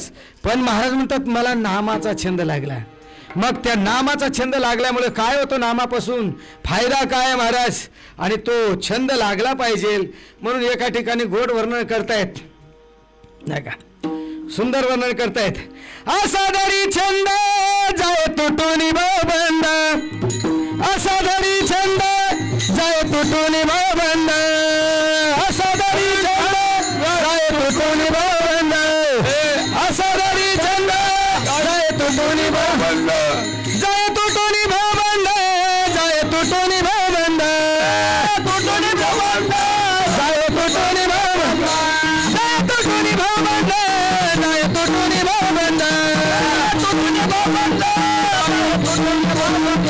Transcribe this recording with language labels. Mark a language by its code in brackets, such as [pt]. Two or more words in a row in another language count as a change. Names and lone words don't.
[mr] पण महाराज म्हणतात मला नामाचा छंद लागला. मग त्या नामाचा छंद लागल्यामुळे काय होतं, नामापासून फायदा काय महाराज, आणि तो छंद लागला पाहिजे. म्हणून एका ठिकाणी गोड वर्णन करतायत, नाही का, सुंदर वर्णन करतायत. असादरी छंद जाय तुटून बंद, असादरी छंद जाय तुटून बंद, असादरी छंद जाय तुटून बंद, असादरी छंद जाय तुटून बंद, जाय तुटून बंद, जाय तुटून बंद, तुटून बंद, जाय तुटून बंद, जाय तुटून बंद, जाय तुटून बंद, तुटून बंद, तुटून बंद.